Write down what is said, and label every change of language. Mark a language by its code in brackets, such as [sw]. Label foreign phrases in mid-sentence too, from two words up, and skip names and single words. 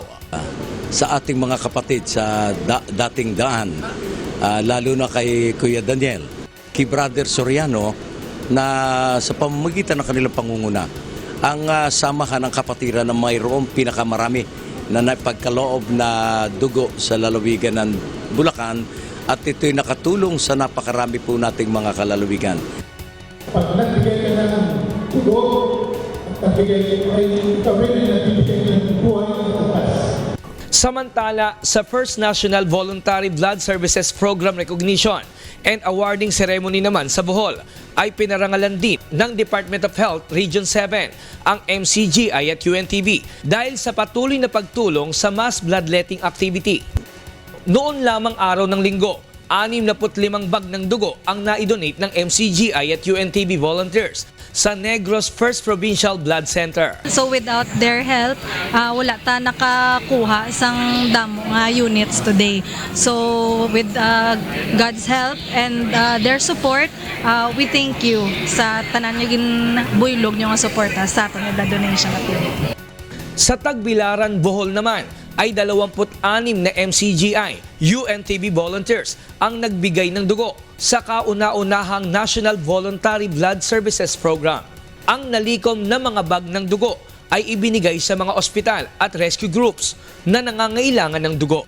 [tl] Sa ating mga kapatid sa dating daan, lalo na kay Kuya Daniel, kay Brother Soriano, na sa pamamagitan ng kanilang pangunguna, ang samahan ng kapatiran na mayroong pinakamarami na napagkaloob na dugo sa lalawigan ng Bulacan, at ito'y nakatulong sa napakarami po nating mga kalalawigan. Pag nagbigay ka na ng dugo, at nagbigay ay kami na nagbigay ng buhay ng atas. Samantala, sa First National Voluntary Blood Services Program Recognition and Awarding Ceremony naman sa Bohol, ay pinarangalan din ng Department of Health Region 7 ang MCGI at UNTV dahil sa patuloy na pagtulong sa [en] mass bloodletting activity. [tl] Noon lamang araw ng linggo, 65 bag ng dugo ang naidonate ng MCGI at UNTV volunteers sa Negros First Provincial Blood Center. [en] So without their help, [hil] wala ta nakakuha sang damo nga units today. [en] So with God's help and their support, we thank you [hil] sa tanan nyo ginbuylog nyo nga suporta sa aton nga [en] donation activity. [tl] Sa Tagbilaran, Bohol naman, ay 26 na MCGI, UNTV volunteers ang nagbigay ng dugo sa kauna-unahang National Voluntary Blood Services Program. Ang nalikom na mga bag ng dugo ay ibinigay sa mga ospital at [en] rescue groups [tl] na nangangailangan ng dugo.